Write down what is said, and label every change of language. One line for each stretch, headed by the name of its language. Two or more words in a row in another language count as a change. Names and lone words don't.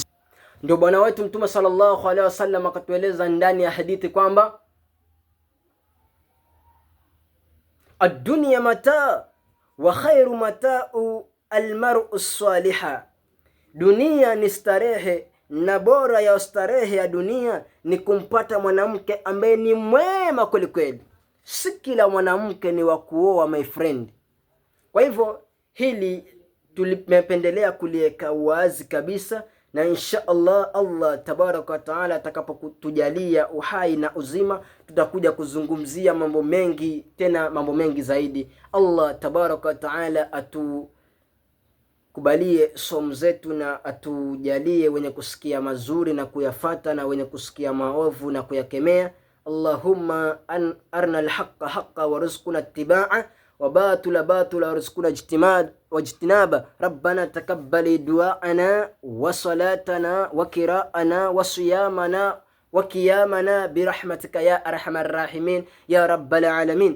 Swahili: Ndio bwana wetu Mtume
Arabic: صلى الله عليه وسلم
Swahili: akatueleza ndani ya hadithi kwamba
Arabic: الدنيا متاع وخير متاع المرء الصالح,
Swahili: dunia ni starehe na bora ya starehe ya dunia ni kumpata mwanamke ambaye ni mwema kweli kweli. Si kila mwanamke ni wa kuoa,
English: my friend.
Swahili: Kwa hivyo hili tulipendelea kuliweka wazi kabisa, na
Arabic: إن شاء الله, الله تبارك وتعالى
Swahili: atakapotujalia uhai na uzima, tutakuja kuzungumzia mambo mengi, tena mambo mengi zaidi.
Arabic: الله تبارك وتعالى
Swahili: kubalie somo zetu na atujalie wenye kusikia mazuri na kuyafata, na wenye kusikia maovu na kuyakemea.
Arabic: اللهم أرنا الحق حقا وارزقنا اتباعا والباطل باطلا وارزقنا اجتنابا. ربنا تقبل دعاءنا وصلاتنا وقراءنا وصيامنا وقيامنا برحمتك يا أرحم الراحمين يا رب العالمين.